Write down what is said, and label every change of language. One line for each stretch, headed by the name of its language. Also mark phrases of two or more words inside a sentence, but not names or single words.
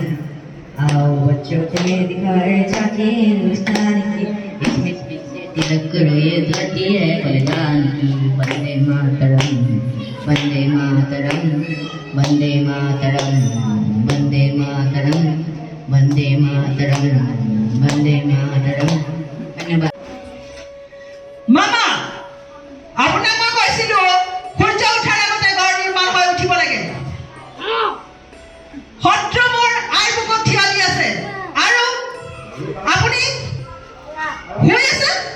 Hindi: आओ बच्चों तुम्हें दिखाए झांकी हिंदुस्तान की, इस मिट्टी से तिलक करो ये धरती है बलिदान की। वंदे मातरम, वंदे मातरम, वंदे मातरम, वंदे मातरम, वंदे मातरम, वंदे मातरम। धन्यवाद।
Assamese: মামা আপোনাক মই কৈছিলো সূৰ্য উঠাৰ আগতে গড় নিৰ্মাণ হৈ উঠিব লাগে। শত্ৰু মোৰ আই বুকত থিয় দি আছে আৰু আপুনি শুই আছে?